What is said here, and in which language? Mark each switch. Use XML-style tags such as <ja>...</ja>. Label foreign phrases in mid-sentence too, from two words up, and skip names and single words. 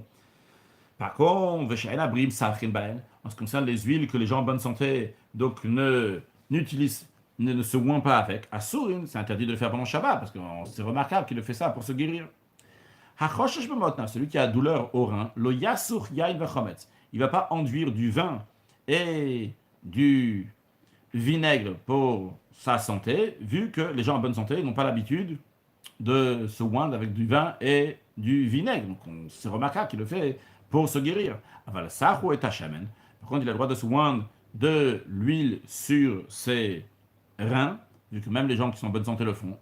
<fr>Par contre, en ce qui concerne les huiles que les gens en bonne santé donc n'utilisent, ne se oignent pas avec, à Sourin, c'est interdit de le faire pendant Shabbat, parce que c'est remarquable qu'il le fait ça pour se guérir. Celui qui a douleur au rein,</fr> <he>לא יסור יין וחומץ,</he> <fr>il ne va pas enduire du vin et du vinaigre pour sa santé, vu que les gens en bonne santé n'ont pas l'habitude de se oindre avec du vin et du vinaigre. Donc c'est remarquable qu'il le fait pour se guérir. Par contre, il a le droit de se oindre de l'huile sur ses reins, vu que même les gens qui sont en bonne santé le font.</fr>